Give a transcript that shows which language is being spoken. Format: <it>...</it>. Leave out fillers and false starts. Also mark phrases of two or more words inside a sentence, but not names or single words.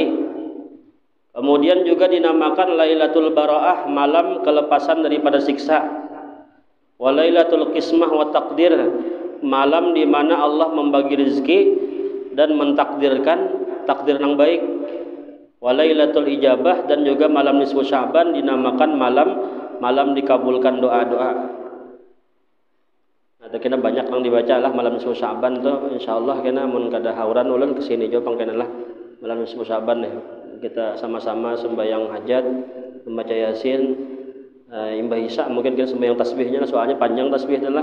<id>Kemudian juga dinamakan Lailatul Bara'ah, malam kelepasan daripada siksa.</id> <ar>Wa Lailatul Qismah wa Taqdir,</ar> <id>malam di mana Allah membagi rezeki dan mentakdirkan takdir yang baik.</id> <ar>Wa Lailatul Ijabah,</ar> <id>dan juga malam nisfu Sya'ban dinamakan malam dikabulkan doa-doa.</id> <bjn>Ada kena banyak yang dibaca lah malam nisfu Sya'ban tuh, insyaallah kena mun kada hauran ulun kesini jo pangkena lah malam nisfu Sya'ban ya.</bjn> <id>Kita sama-sama sembahyang hajat, membaca Yasin, imbah Isya mungkin kita sembahyang tasbihnya soalnya panjang tasbih itu lah.</id>